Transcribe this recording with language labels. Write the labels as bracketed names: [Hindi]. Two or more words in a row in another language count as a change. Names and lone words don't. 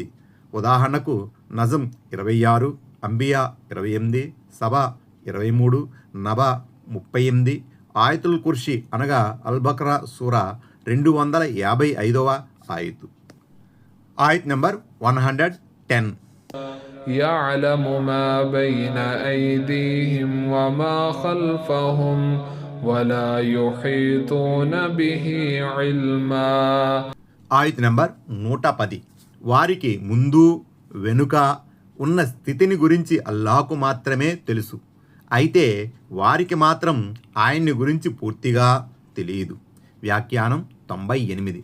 [Telugu] ఉదాహరణకు నజం 26, అంబియా 28, సబా 23, నబా 38, ఆయతుల్ కుర్షి అనగా అల్బక్రా సూరా 255వ ఆయతు. ఆయత్ నెంబర్ 110. [Arabic] يعلم ما بين أيديهم وما خلفهم ولا يحيطون به علما. [Telugu] ఆయత్ నెంబర్ 110. వారికి ముందు వెనుక ఉన్న స్థితిని గురించి అల్లాహకు మాత్రమే తెలుసు. అయితే వారికి మాత్రం ఆయన్ని గురించి పూర్తిగా తెలియదు. వ్యాఖ్యానం 98.